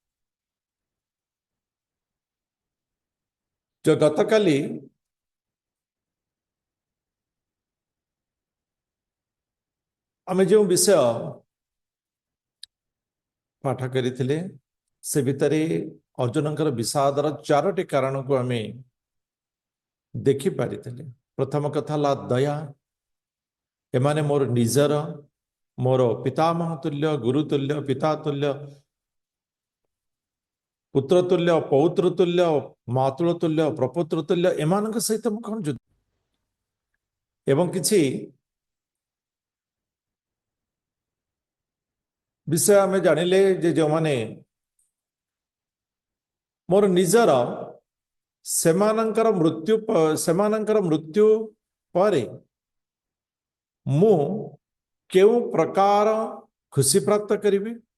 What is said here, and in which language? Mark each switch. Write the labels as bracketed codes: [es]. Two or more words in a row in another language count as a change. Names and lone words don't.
[or] ଯୋ ଗତକାଲି ଆମେ ଯୋ ବିଷୟ ପାଠ କରିଥିଲେ ସେ ଭିତରେ ଅର୍ଜୁନଙ୍କର ବିଷାଦର ଚାରୋଟି କାରଣ କୁ ଆମେ ଦେଖି ପାରିଥିଲେ। ପ୍ରଥମ କଥା ଲା ଦୟା। ଏମାନେ ମୋର ନିଜର ମୋର ପିତାମହ ତୁଲ୍ୟ ଗୁରୁ ତୁଲ୍ୟ ପିତା ତୁଲ୍ୟ ପୁତ୍ର ତୁଲ୍ୟ ପୌତ୍ର ତୁଲ୍ୟ ମାତୁଳ ତୁଲ୍ୟ ପ୍ରପୁତ୍ର ତୁଲ୍ୟ ଏମାନଙ୍କ ସହିତ ମୁ କେଉଁ ଯୁଦ୍ଧ ଏବଂ କିଛି ବିଷୟ ଆମେ ଜାଣିଲେ ଯେ ଯୋ ମାନେ ମୋର ନିଜର ସେମାନଙ୍କର ମୃତ୍ୟୁ ପରେ ମୁ କେଉଁ ପ୍ରକାର ଖୁସି ପ୍ରାପ୍ତ କରିବି।